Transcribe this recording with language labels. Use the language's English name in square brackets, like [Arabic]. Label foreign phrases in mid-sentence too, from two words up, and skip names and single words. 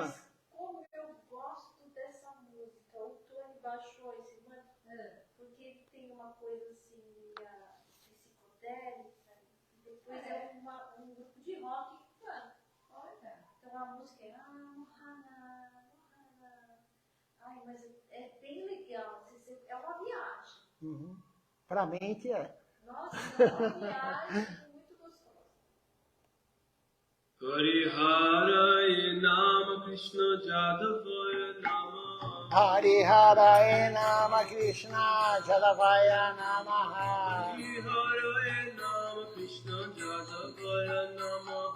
[Portuguese] Mas como eu gosto dessa música, o Tony baixou esse mantra, porque ele tem uma coisa assim, psicodélica, e depois é um grupo de rock que canta. Olha, então a música é Mohana. mas é bem legal. É uma viagem. Uhum. Para a mente é. Nossa, é uma viagem muito gostosa. [Sanskrit] हरिहराय नम कृष्ण यादवाय नम. हरिहराय नम कृष्ण यादवाय नमः. हरिहराय नम कृष्ण यादवाय नमः.